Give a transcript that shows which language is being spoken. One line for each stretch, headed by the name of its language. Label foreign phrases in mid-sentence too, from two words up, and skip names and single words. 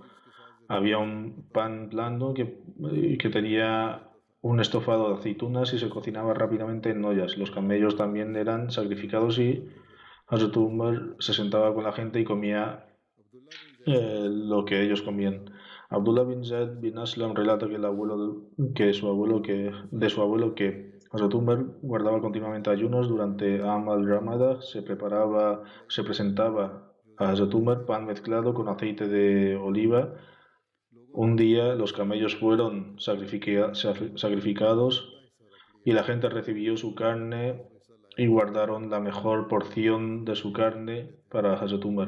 Spanish: Había un pan blando que tenía un estofado de aceitunas y se cocinaba rápidamente en ollas. Los camellos también eran sacrificados y Hazrat Umar se sentaba con la gente y comía lo que ellos comían. Abdullah bin Zaid bin Aslam relata que de su abuelo que Hazrat Umar guardaba continuamente ayunos durante Am al-Ramada. Se presentaba a Hazrat Umar pan mezclado con aceite de oliva. Un día los camellos fueron sacrificados y la gente recibió su carne y guardaron la mejor porción de su carne para Hazrat Umar.